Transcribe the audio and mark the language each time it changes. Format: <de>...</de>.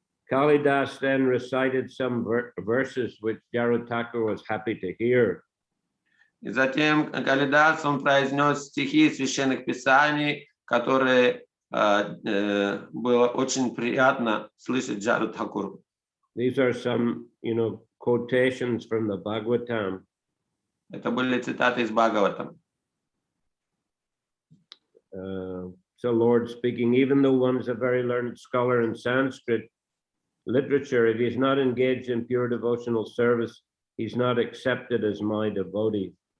<en>Kalidas then recited some verses which Jaru Thakur was happy to hear.</en> <ru>И затем Калидас, он произнес стихи священных писаний, которые было очень приятно слышать Джару Тхакуру.</ru> <en>These are some, quotations from the Bhagavatam.</en> <ru>Это были цитаты из Бхагаватам.</ru> <en>So Lord speaking, even though one is a very learned scholar in Sanskrit literature, if he's not engaged in pure devotional service, he's not accepted as my devotee.</en>